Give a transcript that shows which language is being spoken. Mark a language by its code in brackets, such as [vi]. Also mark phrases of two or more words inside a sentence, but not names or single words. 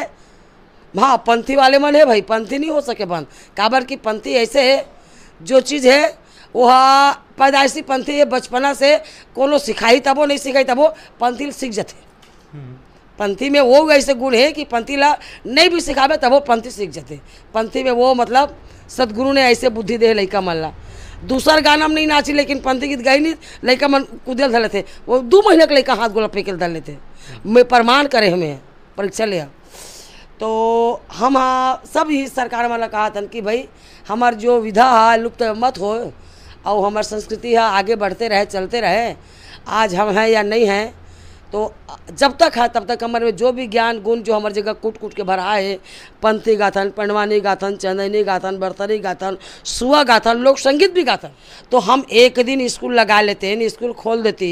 [hne] हाँ पंथी वाले मन है भाई, पंथी नहीं हो सके बंद काबर की पंथी ऐसे है जो चीज़ है वह पैदाइशी पंथी है, बचपना से कोनो सिखाई तबो नहीं सिखाई तबो पंथी सीख जाते। पंथी में वो ऐसे गुण है कि पंथी ला नहीं भी सिखावे तब वो पंथी सीख जाते। पंथी में वो मतलब सदगुरु ने ऐसे बुद्धि दे लइका मन ला। दूसर गाना में नहीं नाची लेकिन पंथी गीत गाई नहीं, लइका मन कुदल धले थे। वो 2 महीने के लइका हाथ गोला फेंके धर लेते। मैं प्रमाण करे हमें परीक्षा ले। तो हम हाँ सब ही सरकार वाला कहा था कि भाई हमार जो विधा है लुप्त मत हो और हमार संस्कृति है आगे बढ़ते रहे चलते रहे। आज हम हैं या नहीं हैं तो जब तक है तब तक हमारे में जो भी ज्ञान गुण जो हमारी जगह कूट के भरा है, पंथी गाथन, पंडवानी गाथन, चंदनी गाथन, बरतरी गाथन, सुआ गाथन, लोक संगीत भी गाथन, तो हम एक दिन स्कूल लगा लेते हैं, स्कूल खोल देती।